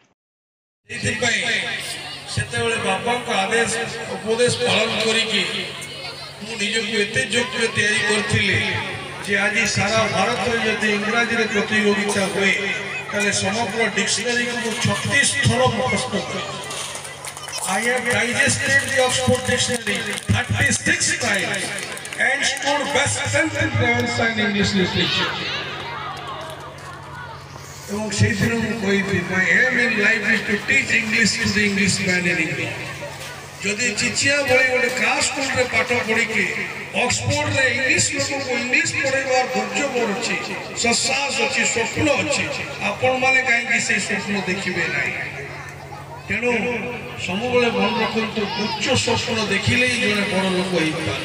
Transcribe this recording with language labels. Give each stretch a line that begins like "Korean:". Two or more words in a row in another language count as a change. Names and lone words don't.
Odia: ସେତେବେଳେ ବାପାଙ୍କ ଆଦେଶ ଉପଦେଶ ପାଳନ କରିକି ମୁଁ ନିଜକୁ ଏତେ ଯୋଗ୍ୟ ତିଆରି କରିଥିଲି ଯେ ଆଜି ସାରା ଭାରତରେ ଯଦି ଇଂରାଜୀରେ ପ୍ରତିଯୋଗିତା ହୁଏ ତାହେଲେ ସମଗ୍ର ଡିକ୍ସନାରୀକୁ ମୁଁ 36 ଥର ମୁଖସ୍ଥ କଲି।
English: I have digested the Oxford Dictionary 36 times and scored best 10th in French and English literature.
Odia: ଏବଂ ସେଇ ଦିନ ମୁଁ କହିବି
English: my aim in life is to teach English to the English man in England.
Odia: ଯଦି ଚିଚିଆ ଭଳି ଗୋଟେ ଗାଁ ସ୍କୁଲରେ ପାଠ ପଢ଼ିକି ଅକ୍ସଫୋର୍ଡରେ ଇଂଲିଶ ଲୋକଙ୍କୁ ଇଂଲିଶ ପଢ଼େଇବାର ଧୈର୍ଯ୍ୟ ମୋର ଅଛି, ସସାହସ ଅଛି, ସ୍ୱପ୍ନ ଅଛି, ଆପଣମାନେ କାହିଁକି ସେ ସ୍ୱପ୍ନ ଦେଖିବେ ନାହିଁ? ତେଣୁ ସବୁବେଳେ ମନେ ରଖନ୍ତୁ, ଉଚ୍ଚ ସ୍ୱପ୍ନ ଦେଖିଲେ ହିଁ ଜଣେ ବଡ଼ ଲୋକ ହେଇପାରେ।